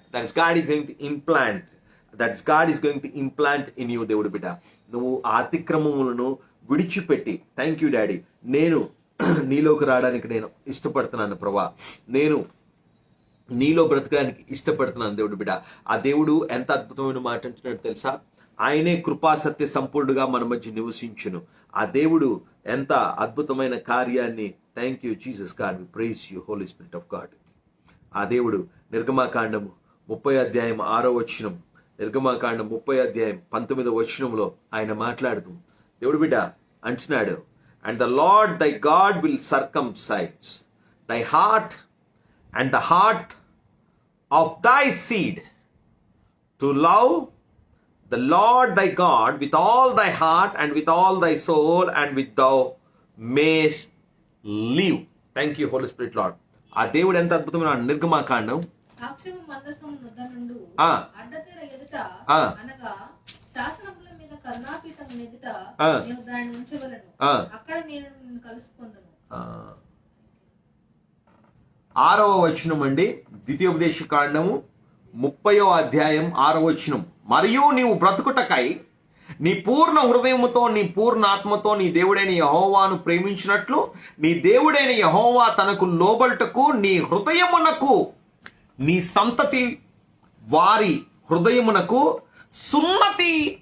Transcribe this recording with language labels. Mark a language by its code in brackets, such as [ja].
[en] That is God is going to implant. That is God is going to implant in you. [te] దేవుడి బిడ్డ, నువ్వు ఆ అతిక్రమములను విడిచిపెట్టి, [en] thank you daddy, [te] నేను నీలోకి రావడానికి నేను ఇష్టపడుతున్నాను ప్రభా, నేను నీలో బ్రతకడానికి ఇష్టపడుతున్నాను దేవుడు బిడ్డ. ఆ దేవుడు ఎంత అద్భుతమైన మాట అంటున్నాడు తెలుసా? ఆయనే కృపా సత్య సంపూర్ణుడుగా మన మధ్య నివసించును. ఆ దేవుడు ఎంత అద్భుతమైన కార్యాన్ని, [en] Thank you Jesus God, we praise you Holy Spirit of God. [te] ఆ దేవుడు నిర్గమాకాండము 30 నిర్గమాకాండం 30 ఆయన మాట్లాడుతూ దేవుడు బిడ్డ అంటున్నాడు, [en] And the Lord thy God will circumcise thy heart and the heart of thy seed to love the Lord thy God with all thy heart and with all thy soul and with thou mayest live. Thank you Holy Spirit Lord. [te] ఆ దేవుడు ఎంత అద్భుతమైన నిర్గమాకాండం సాక్ష్యము మందసం ముద్ద నుండు అడ్డతెర ఎదుట అనగా శాసనముల మీద కరుణాపీఠం ఎదుట నీవు దాన్ని ఉంచవలెను, అక్కడ నేను నిన్ను కలుసుకొందును. 6వ వచనం అండి, ద్వితీయోపదేశ కాండము 30 మరియు నీవు బ్రతుకుటకై నీ పూర్ణ హృదయముతో నీ పూర్ణ ఆత్మతో నీ దేవుడైన యెహోవాను ప్రేమించినట్లు నీ దేవుడైన యెహోవా తనకు లోబడుటకు నీ హృదయమునకు నీ సంతతి వారి హృదయమునకు సున్నతి